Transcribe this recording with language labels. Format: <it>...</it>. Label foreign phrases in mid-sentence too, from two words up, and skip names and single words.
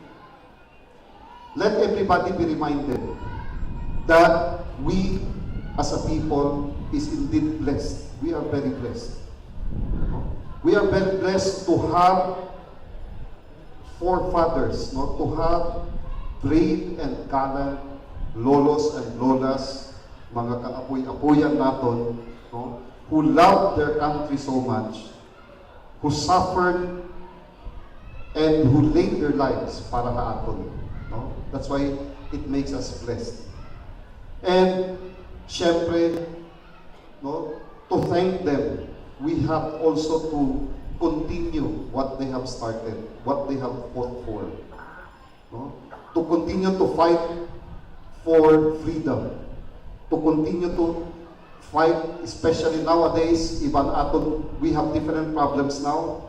<en>Let everybody be reminded that we as a people is indeed blessed. We are very blessed. No? We are very blessed to have forefathers, no, to have brave and gallant lolos and lolas,</en> <hil>mga kaapoy-apoyan naton,</hil> <en>no, who loved their country so much, who suffered and who laid their lives</en> <hil>para sa aton.</hil> <en>No? That's why it makes us blessed. And syempre, no, to thank them, we have also to continue what they have started, what they have fought for. No? To continue to fight for freedom, to continue to fight, especially nowadays, even aton, we have different problems now.</en>